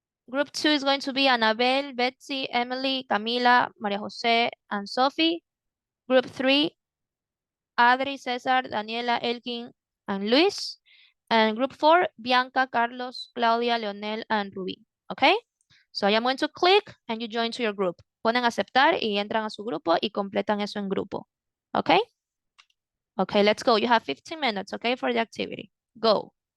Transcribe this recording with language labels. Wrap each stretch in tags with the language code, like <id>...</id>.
<en>Group 2 is going to be Annabelle, Betsy, Emily, Camila, Maria Jose, and Sophie. Group 3, Adri, Cesar, Daniela, Elkin, and Luis. And group 4, Bianca, Carlos, Claudia, Leonel, and Ruby. Okay? So I am going to click and you join to your group.</en> <es>Ponen aceptar y entran a su grupo y completan eso en grupo.</es> <en>Okay? Okay, let's go. You have 15 minutes, okay, for the activity. Go.</en>